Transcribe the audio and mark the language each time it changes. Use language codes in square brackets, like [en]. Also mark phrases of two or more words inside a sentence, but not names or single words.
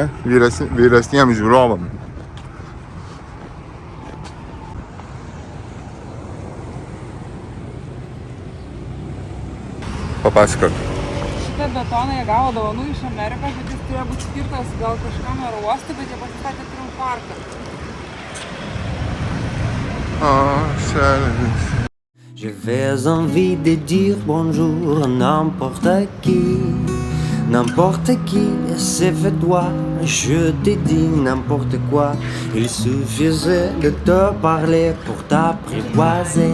[lt] Vyresniems žiūrovam. Papasakok. Šitą betoną jie gavo dovanų iš Amerikos, bet jis turėjo būti skirtas gal kažkam oro uostui, bet jie pasistatė triumfarką. [fr] J'avais envie de dire bonjour à n'importe qui, c'est fait toi, je t'ai dit n'importe quoi. Il suffisait de te parler pour t'apprivoiser.